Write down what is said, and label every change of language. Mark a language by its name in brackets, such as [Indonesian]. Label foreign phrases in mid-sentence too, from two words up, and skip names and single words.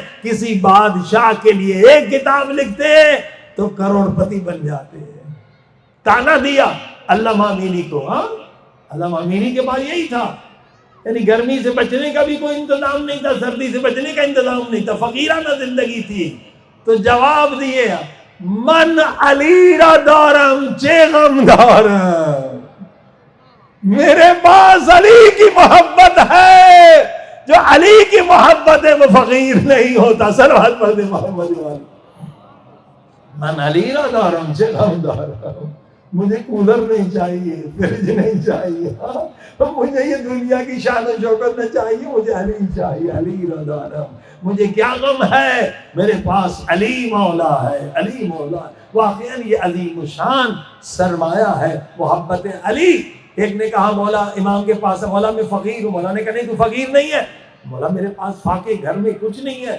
[Urdu] کسی بادشاہ کے لیے 1 کتاب لکھتے تو کروڑ پتی بن جاتے ہیں۔ تانا دیا علامہ امینی کو۔ ہاں علامہ امینی کے پاس یہی تھا، یعنی گرمی سے بچنے کا بھی کوئی انتظام نہیں تھا، سردی سے بچنے کا انتظام نہیں تھا، فقیرانہ زندگی تھی۔ [Persian] تو جواب دیے من علی را دارم چه غم دارم، [Urdu] میرے پاس علی کی محبت ہے، جو علی کی محبت ہے وہ فقیر نہیں ہوتا۔ صلوات پڑھ محمد والی۔ [Persian] من علی را دارم چه غم دارم، [Urdu] مجھے کولر نہیں چاہیے، فریج نہیں چاہیے، مجھے یہ دنیا کی شان و شوکت نہ چاہیے، مجھے علی چاہیے، [Persian] علی را دارم۔ [Urdu] مجھے کیا غم ہے، میرے پاس علی مولا ہے، علی مولا ہے۔ واقعاً یہ عظیم شان سرمایہ ہے محبت علی۔ ایک نے کہا مولا امام کے پاس ہے، مولا میں فقیر ہوں۔ مولا نے کہا نہیں تو فقیر نہیں ہے۔ مولا میرے پاس فاقے گھر میں کچھ نہیں ہے۔